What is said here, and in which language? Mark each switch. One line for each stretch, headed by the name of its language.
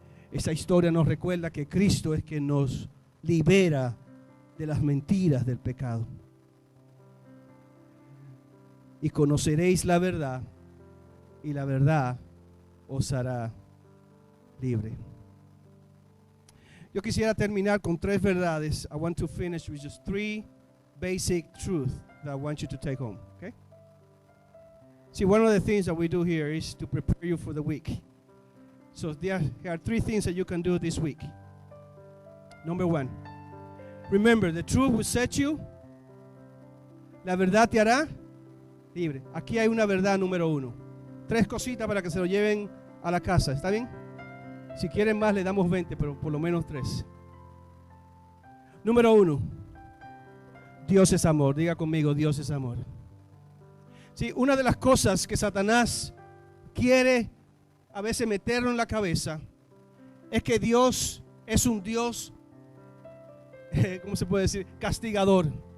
Spanish: Esta historia nos recuerda que Cristo es quien nos libera de las mentiras del pecado. Y conoceréis la verdad, y la verdad os hará libre. Yo quisiera terminar con 3 verdades.
English: I want to finish with just 3 basic truths that I want you to take home. Okay? See, one of the things that we do here is to prepare you for the week. So there are 3 things that you can do this week. Number 1, remember, the truth will set you.
Spanish: La verdad te hará libre. Aquí hay una verdad número 1. 3 cositas para que se lo lleven a la casa. ¿Está bien? Si quieren más le damos 20, pero por lo menos 3. Número 1. Dios es amor. Diga conmigo: Dios es amor. Sí, una de las cosas que Satanás quiere a veces meterlo en la cabeza es que Dios es un Dios, ¿cómo se puede decir? Castigador.